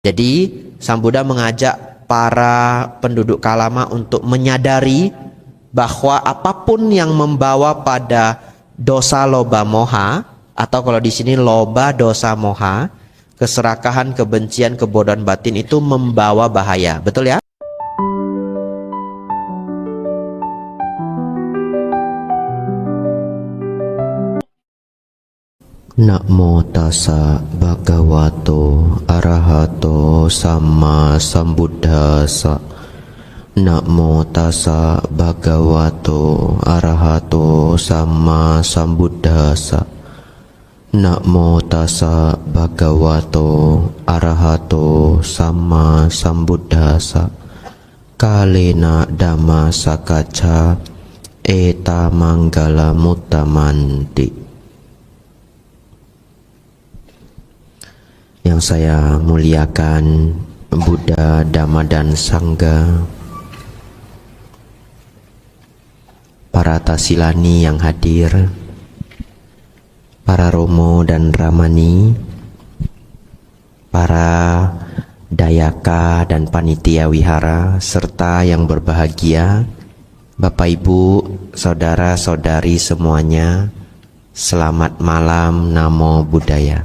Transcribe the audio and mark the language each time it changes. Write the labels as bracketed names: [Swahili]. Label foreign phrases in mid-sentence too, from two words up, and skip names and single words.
[Indonesian] Jadi Sang Buddha mengajak para penduduk Kalama untuk menyadari bahwa apapun yang membawa pada [Pali] dosa loba moha, [Indonesian] atau kalau di sini [Pali] loba dosa moha, [Indonesian] keserakahan, kebencian, kebodohan batin itu membawa bahaya. Betul ya? [Pali] Namo tassa bhagavato arahato samma sambuddhassa. Namo tassa bhagavato arahato samma sambuddhassa. Namo tassa bhagavato arahato samma sambuddhassa. Kalena dhamma sakacca eta manggala muttamanti. [Indonesian] Yang saya muliakan Buddha, Dhamma, dan Sangha, para tasilani yang hadir, para romo dan ramani, para dayaka dan panitia wihara, serta yang berbahagia, Bapak Ibu, saudara-saudari semuanya, selamat malam, [Pali] Namo Buddhaya.